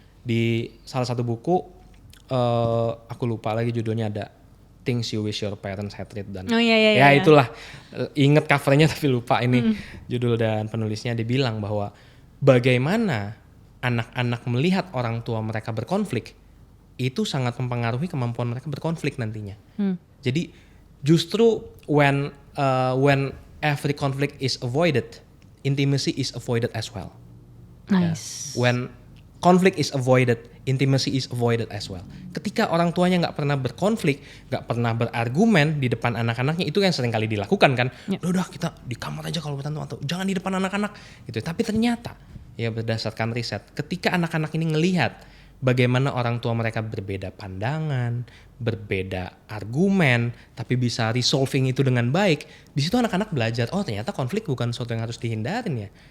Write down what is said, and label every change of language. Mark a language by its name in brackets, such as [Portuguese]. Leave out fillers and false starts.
[Indonesian] Di salah satu buku aku lupa lagi judulnya, ada Things You Wish Your Parents Had Read, dan ya itulah, inget covernya tapi lupa ini judul dan penulisnya. Dia bilang bahwa bagaimana anak-anak melihat orang tua mereka berkonflik itu sangat mempengaruhi kemampuan mereka berkonflik nantinya. Jadi justru [English] when every conflict is avoided, intimacy is avoided as well. Nice. Ya. When conflict is avoided, intimacy is avoided as well. [Indonesian] Ketika orang tuanya nggak pernah berkonflik, nggak pernah berargumen di depan anak-anaknya, itu yang sering kali dilakukan kan. Udah kita di kamar aja kalau berantem, atau jangan di depan anak-anak gitu. Tapi ternyata ya berdasarkan riset, ketika anak-anak ini ngelihat bagaimana orang tua mereka berbeda pandangan, berbeda argumen, tapi bisa resolving itu dengan baik, di situ anak-anak belajar, oh ternyata konflik bukan sesuatu yang harus dihindarin ya.